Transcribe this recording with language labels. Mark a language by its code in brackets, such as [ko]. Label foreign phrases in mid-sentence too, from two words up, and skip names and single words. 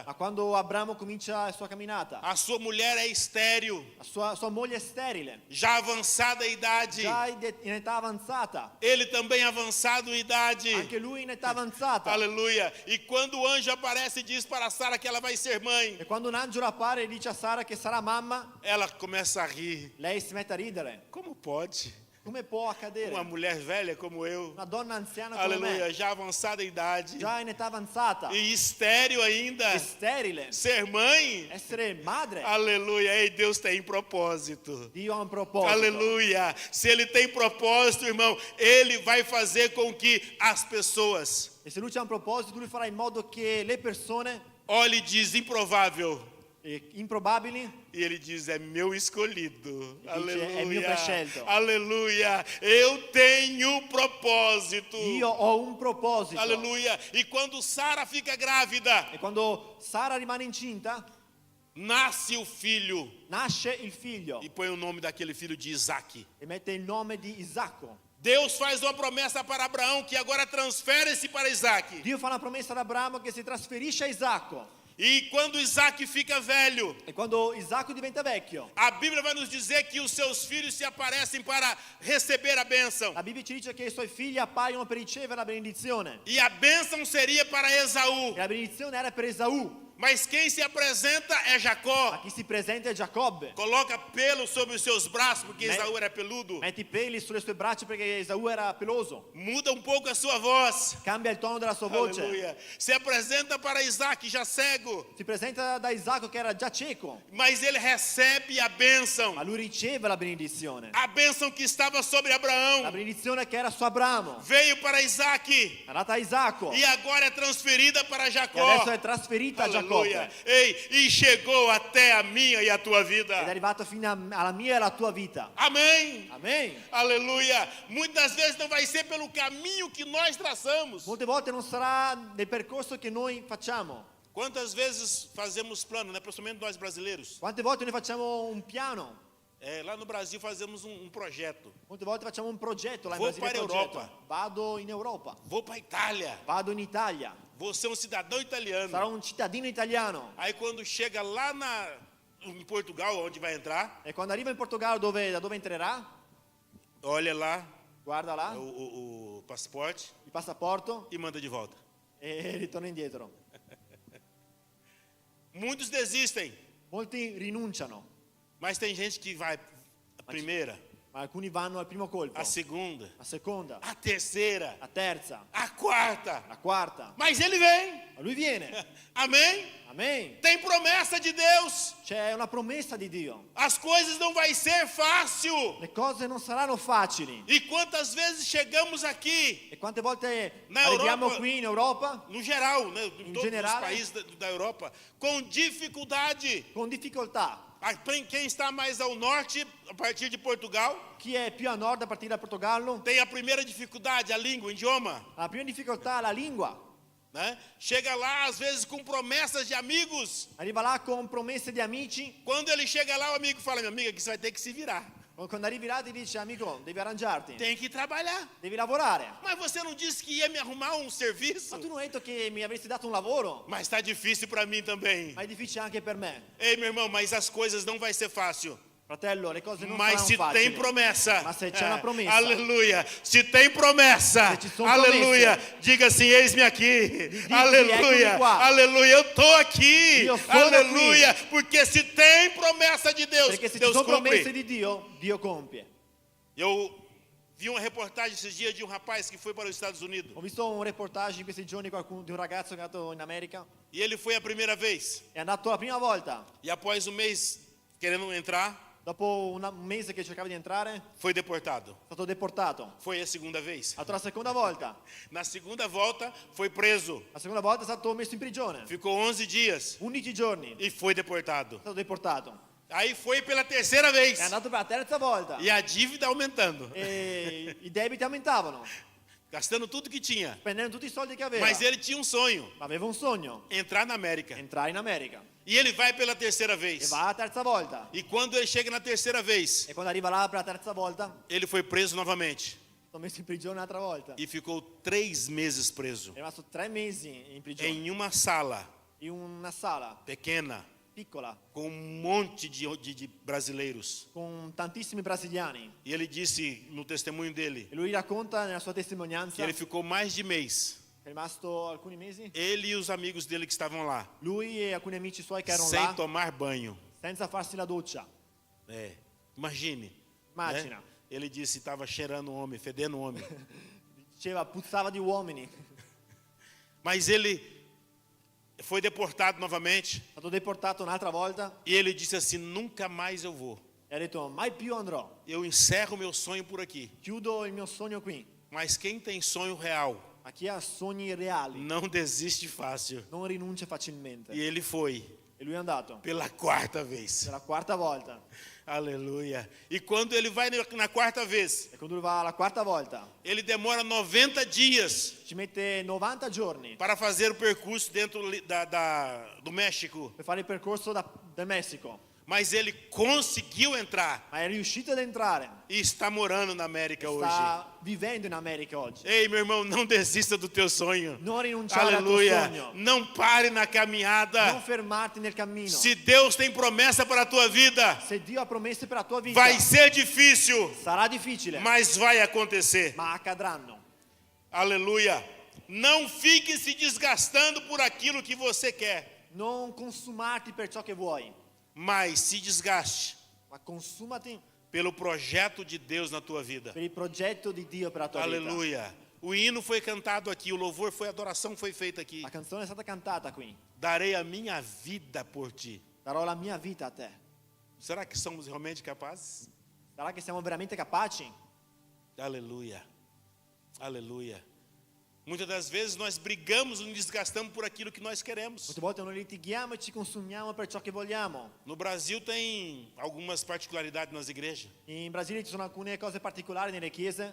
[it] Ma quando Abramo comincia la sua camminata, [pt] a sua mulher é estéril, [it] sua moglie è sterile, [pt] já avançada em idade. [it] già in età avanzata, [pt] Ele também avançado em idade. [it] anche lui in età avanzata. [pt] Aleluia. E quando o anjo aparece e diz para Sara que ela vai ser mãe, [it] E quando un angelo appare e dice a Sara che sarà mamma, [pt] ela começa a rir. [it] lei si mette a ridere. [pt] Como pode? [it] Come può accadere? [pt] Uma mulher velha como eu, [it] Una donna anziana come [pt] aleluia, [it] me, [pt] já avançada em idade, [it] già in età avanzata, [pt] e estéril ainda, [it] e sterile, [pt] ser mãe, [it] essere madre, [pt] aleluia. Ei, Deus tem propósito. [it] Dio ha un proposito. [pt] Aleluia. Se Ele tem propósito, irmão, Ele vai fazer com que as pessoas, [it] E se lui c'ha un proposito, lui farà in modo che le persone [pt] olhe e diz improvável, [it] improbabili, [pt] e Ele diz é meu escolhido. [it] E dice, "É mio [pt] Aleluia. [it] prescelto." [pt] Aleluia. Eu tenho propósito. [it] io ho un proposito. [pt] Aleluia. E quando Sara fica grávida, [it] E quando Sara rimane incinta, [pt] nasce o filho [it] nasce il figlio [pt] e põe o nome daquele filho de Isaac. [it] e mette il nome di Isacco. [pt] Deus faz uma promessa para Abraão que agora transfere-se para Isaac. [it] Dio fa una promessa ad Abramo che si trasferisce a Isacco. [pt] E quando Isaac fica velho, [it] E quando Isacco diventa vecchio, [pt] a Bíblia vai nos dizer que os seus filhos se aparecem para receber a bênção. [it] la Bibbia ci dice che i suoi figli appaiono per ricevere la benedizione. [pt] E a bênção seria para Esaú. [it] E la benedizione era per Esaù, [pt] Mas quem se apresenta é [it] ma [pt] Jacó. [it] chi si presenta è Giacobbe. [pt] Coloca pelo sobre os seus braços, porque Me- Esaú era peludo. [it] Mette i peli sulle sue braccia perché Esaù era peloso. [pt] Muda um pouco a sua voz. [it] Cambia il tono della sua voce. [pt] Aleluia. Se apresenta para Isaac, já cego. [it] Si presenta da Isacco che era già cieco, [pt] Mas ele recebe a bênção. [it] ma lui riceve la benedizione. [pt] A bênção que estava sobre [it] La [pt] Abraão [it] benedizione che era su Abramo [pt] veio para Isaac. [it] è andata a Isacco [pt] E agora é transferida para [it] e [pt] Jacó. [it] adesso è trasferita a [pt] Aleluia. [it] Giacobbe. [pt] Ei, e chegou até a minha e a tua vida. [it] Ed è arrivato fino alla mia e alla tua vita. [pt] Amém. [it] Amen. [pt] Aleluia. Muitas vezes não vai ser pelo caminho que nós traçamos. [it] Molte volte non sarà nel percorso che noi facciamo. [pt] Quantas vezes fazemos plano, né? Principalmente nós brasileiros. [it] Quante volte noi facciamo un piano? [pt] Lá no Brasil fazemos um projeto. [it] Molte volte facciamo un progetto là in [pt] Vou [it] Brasile. [pt] para a [it] progetto. [pt] Europa. [it] Vado in Europa, [pt] Vou para a Itália. [it] vado in Italia, [pt] Vou ser um cidadão italiano. [it] sarò un cittadino italiano. [pt] Aí quando chega lá em Portugal, onde vai entrar, [it] E quando arriva in Portogallo da dove entrerà, [pt] olha lá [it] guarda là [pt] o passaporte [it] il passaporto [pt] e manda de volta. [it] e ritorna indietro. [pt] Muitos desistem, [it] Molti rinunciano, [pt] mas tem gente que vai a primeira, [it] ma alcuni vanno al primo colpo, [pt] a segunda, [it] a seconda, [pt] a terceira, [it] a terza, [pt] a quarta. [it] a quarta. [pt] Mas ele vem. [it] Ma lui viene. [pt] Amém? [it] Amen. [pt] Tem promessa de Deus. [it] C'è una promessa di Dio. [pt] As coisas não vai ser fácil. [it] Le cose non saranno facili. [pt] E quantas vezes chegamos aqui, [it] E quante volte [pt] Na [it] arriviamo [pt] Europa- [it] qui in Europa [pt] no geral, né, em todos [it] generale. [pt] os países da Europa, com dificuldade. [it] con difficoltà. [pt] Quem está mais ao norte, a partir de Portugal, [it] Chi è più a nord a partire da Portogallo? [pt] tem a primeira dificuldade, a língua, o idioma. [it] La prima difficoltà è la lingua. [pt] Né? Chega lá, às vezes, com promessas de amigos. [it] Arriva là con promesse di amici. [pt] Quando ele chega lá, o amigo fala, meu amigo, aqui você vai ter que se virar. [it] Quando arrivi là ti dice, amico, devi arrangiarti. [pt] Tem que trabalhar. [it] Devi lavorare. [pt] Mas você não disse que ia me arrumar um serviço? [it] Ma tu non hai detto che mi avresti dato un lavoro? [pt] Mas está difícil para mim também. [it] Ma è difficile anche per me. [pt] Ei, meu irmão, mas as coisas não vai ser fácil. [it] Fratello, le cose non [pt] Mas se [it] saranno [pt] tem [it] facili. [pt] promessa, [it] Ma se c'è una promessa. [pt] aleluia. Se tem promessa, [it] Se ci sono [pt] aleluia. [it] promesse. [pt] Diga assim: eis-me aqui, [it] Diga, [pt] aleluia, [it] eccomi qua. [pt] aleluia. Eu tô aqui, [it] Io sono [pt] aleluia. Porque se tem promessa de Deus, [it] Perché se ci [pt] Deus [it] sono promesse [pt] cumpre. [it] di Dio, Dio compie. [pt] Eu vi uma reportagem esses dias de um rapaz que foi para os Estados Unidos [it] Ho visto un reportage in questi giorni di un ragazzo che è andato in America. [pt] e ele foi a primeira vez [it] È andato la prima volta. [pt] e após um mês querendo entrar, [it] Dopo un mese che cercava di entrare, è [pt] foi deportado. [it] stato deportato. [pt] Foi a segunda vez. [it] Ha fatto la seconda volta. [pt] Na segunda volta foi preso. [it] La seconda volta è stato messo in prigione. [pt] Ficou 11 dias [it] 11 giorni. È [pt] e foi deportado. [it] stato deportato. [pt] Aí foi pela terceira vez. [it] È andato per la terza volta. [pt] E a dívida aumentando. [it] E i debiti aumentavano, [pt] Gastando tudo que tinha. [it] spendendo tutti i soldi che aveva. [pt] Mas ele tinha um sonho. [it] Ma aveva un sogno, [pt] Entrar na América. [it] entrare in America. [pt] E ele vai pela terceira [it] E [pt] vez. [it] va la terza volta. [pt] E quando ele chega na terceira vez, [it] E quando arriva là per la terza volta, [pt] ele foi preso novamente. [it] Sono messo in prigione un'altra volta. [pt] e ficou 3 meses preso [it] È rimasto 3 mesi in prigione. [pt] em uma sala [it] In una sala [pt] pequena [it] piccola [pt] com monte de brasileiros. [it] con tantissimi brasiliani. [pt] E ele disse no testemunho dele [it] E lui racconta nella sua [pt] que [it] testimonianza [pt] ele ficou mais de mês. [it] è rimasto alcuni mesi. [pt] Ele e os amigos dele que estavam lá, [it] Lui e alcuni amici suoi che erano [pt] sem [it] là [pt] tomar banho. [it] senza farsi la doccia. [pt] Imagine. [it] Immagina. [pt] Né? Ele disse que estava cheirando homem, fedendo homem. [it] Diceva puzzava di uomini. [pt] Mas ele foi deportado novamente. [it] È stato deportato un'altra volta [pt] E ele disse assim: nunca mais eu vou. [it] e ha detto mai più andrò. [pt] Eu encerro meu sonho por aqui. [it] Chiudo il mio sogno qui. [pt] Mas quem tem sonho real [it] Ma chi ha sogni reali [pt] não desiste fácil. [it] non rinuncia facilmente. [pt] E ele foi [it] E lui è andato [pt] pela 4ª vez. [it] per la quarta volta. [pt] Aleluia. E quando ele vai na 4ª vez, [it] E quando lui va la quarta volta [pt] ele demora 90 dias [it] ci mette 90 giorni [pt] para fazer o percurso dentro do México. [it] per fare il percorso del Messico. [pt] Mas ele conseguiu entrar [it] Ma è riuscito ad entrare. [pt] e está morando na América hoje. [it] Sta vivendo in America oggi. [pt] Ei, meu irmão, não desista do teu sonho. [it] Non rinunciare al tuo [pt] Aleluia. [it] sogno. [pt] Não pare na caminhada. [it] Non fermarti nel cammino. [pt] Se Deus tem promessa para a tua vida, [it] Se Dio ha promesse per la tua vita, [pt] vai ser difícil, [it] sarà difficile, [pt] mas vai acontecer. [it] ma accadranno. [pt] Aleluia. Não fique se desgastando por aquilo que você quer, [it] Non consumarti per ciò che vuoi, [pt] mas se desgaste [it] ma consumati [pt] pelo projeto de Deus na tua vida. [it] per il progetto di Dio per la tua vita. [pt] Aleluia. O hino foi cantado aqui, o louvor foi, a adoração foi feita aqui. [it] La canzone è stata cantata qui. [pt] Darei a minha vida por ti. [it] Darò la mia vita a te. [pt] Será que somos realmente capazes? [it] Sarà che siamo veramente capaci? [pt] Aleluia. Aleluia. Muitas das vezes nós brigamos, nos desgastamos por aquilo que nós queremos. [it] Molte volte noi litighiamo e ci consumiamo per ciò che vogliamo. [pt] No Brasil tem algumas particularidades nas igrejas. [it] In Brasile ci sono alcune cose particolari nelle chiese.